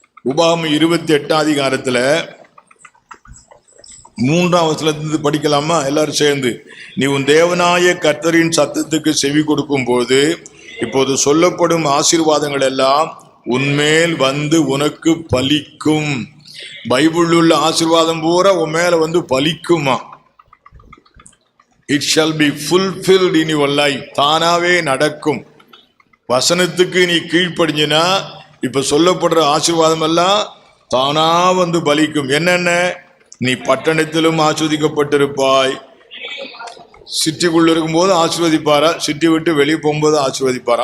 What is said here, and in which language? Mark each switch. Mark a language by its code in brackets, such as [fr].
[ta] உபாகமம் 28 3 படிக்கலாமா எல்லாரும் சேர்ந்து? நீ உன் தேவனாய கர்த்தரின் சத்தத்துக்கு செவி கொடுக்கும் போது இப்போது சொல்லப்படும் ஆசீர்வாதங்கள் எல்லாம் உன்மேல் வந்து உனக்கு பலிக்கும். பைபிள் உள்ள ஆசீர்வாதம் பூரா உன் மேல வந்து பலிக்குமா. [en] It shall be fulfilled in your life. [ta] தானாவே நடக்கும். வசனத்துக்கு நீ கீழ்ப்படிஞ்சினா இப்ப சொல்லப்படுற ஆசீர்வாதம் எல்லாம் தானா வந்து பலிக்கும். என்னென்ன? நீ பட்டணத்திலும் ஆசீர்வதிக்கப்பட்டிருப்பாய். சிட்டிக்குள்ள இருக்கும்போது ஆசீர்வதிப்பாரா, சிட்டி விட்டு வெளியே போகும்போது ஆசீர்வதிப்பார்.